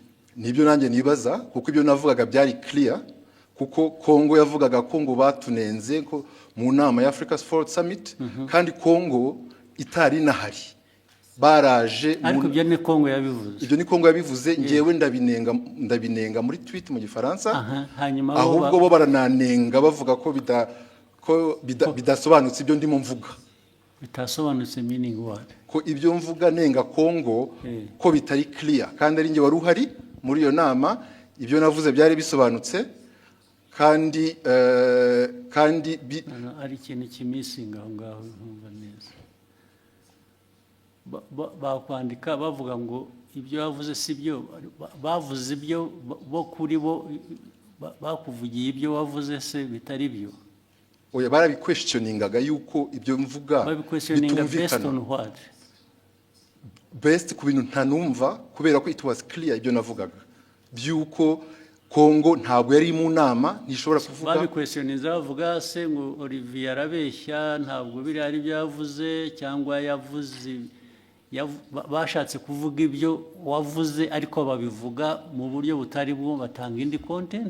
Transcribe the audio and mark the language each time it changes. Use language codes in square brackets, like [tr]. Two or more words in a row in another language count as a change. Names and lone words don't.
[rw] nibyo nanjye nibaza kuko ibyo navugaga byari clear kuko Kongo yavugaga ko ngo batunenze ko mu nama ya Africa Forward Summit kandi Kongo itari nahari baraje ariko ibyo ni Kongo yabivuze ibyo ni Kongo yabivuze ngewe ndabinenga muri tweet mu gifaransa ahubwo bo barananenga bavuga ko bidasobanutse ibyo ndimo mvuga bitasobanutse [en] meaning what [rw] ko ibyo mvuga nenga Kongo ko bitari clear kandi ari nge wari uhari muri iyo nama ibyo navuze byari bisobanutse kandi ari ikintu kimisinga aho ngaho nkumva neza bakwandika bavuga ngo ibyo bavuze si byo bavuze ibyo bo kuri bo bakuvugiye ibyo wavuze se bitari byo oya barabiquestioningaga yuko ibyo mvuga bitumvikana best ku bintu ntanumva kubera ko [en] it was clear [rw] ibyo navugaga byuko Kongo ntabwo yari mu nama nishobora kuvuga babiquestioninza bavuga se ngo Olivier arabeshya ntabwo biri ari byo yavuze cyangwa yavuze bashatse kuvuga ibyo wavuze ariko babivuga mu buryo butari bwo batanga indi content